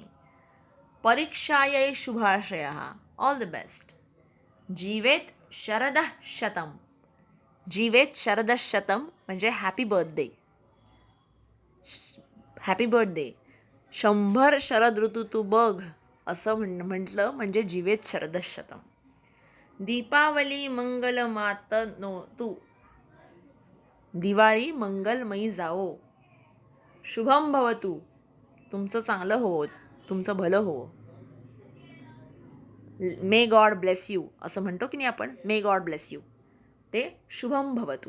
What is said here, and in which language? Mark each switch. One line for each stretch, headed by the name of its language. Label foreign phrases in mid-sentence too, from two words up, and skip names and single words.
Sanskrit: परीक्षायै शुभाशयः,
English: all the best.
Sanskrit: जीवेत शरदः शतम, जीवेत शरदः शतम म्हणजे
English: happy birthday. happy birthday.
Marathi: 100 शरद ऋतू तू बघ असं म्हटलं म्हणजे
Sanskrit: जीवेत शरदः शतम. दीपावली मंगल मात नो तू,
Marathi: दिवाळी मंगलमयी जावो.
Sanskrit: शुभम भवतु,
Marathi: तुमचं चांगलं होवो, तुमचं भलं होवो.
English: may God bless you
Marathi: असं म्हणतो की नाही आपण,
English: may God bless you,
Marathi: ते
Sanskrit: शुभम भवतु.